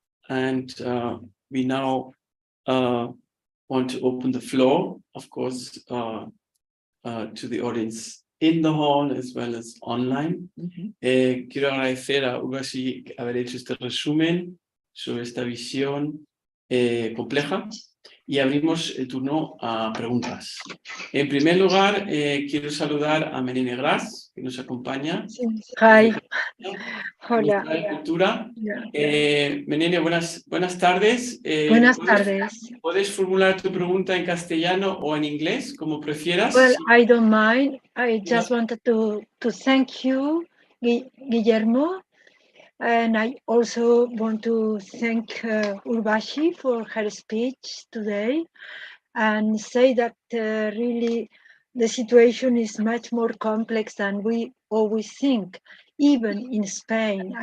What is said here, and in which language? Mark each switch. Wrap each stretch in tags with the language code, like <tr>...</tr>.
<en>And we now want to open the floor, of course, to the audience in the hall as well as online.</en> <es>Quiero agradecer a Urvashi haber hecho este resumen sobre esta visión compleja y abrimos el turno a preguntas. En primer lugar, quiero saludar a Menine Gras, que nos acompaña.</es> <en>Hi.</en> <es>Hola. Cultura. Menine, buenas tardes. Buenas tardes. ¿Puedes formular tu pregunta en castellano o en inglés, como prefieras?</es> <en>Well, I don't mind. I just wanted to thank you, Guillermo. And I also want to thank Urvashi for her speech today and say that really the situation is much more complex than we always think, even in Spain.</en>